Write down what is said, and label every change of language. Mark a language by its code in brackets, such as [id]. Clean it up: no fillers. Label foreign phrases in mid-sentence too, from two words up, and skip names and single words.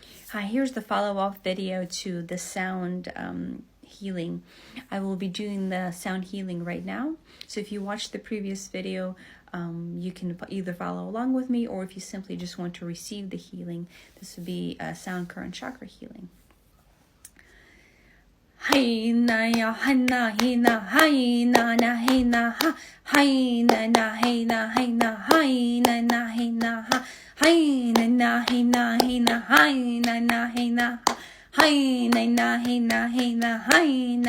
[en] Hi, here's the follow-up video to the sound healing. I will be doing the sound healing right now. So if you watched the previous video, you can either follow along with me, or if you simply just want to receive the healing, this would be sound current chakra healing. Hi na ya hi na hi na hi na na hi na ha hi na na hi na hi na hi na na hi na ha hi na na hi na hi na hi na na hi na hi na na hi na hi na hi na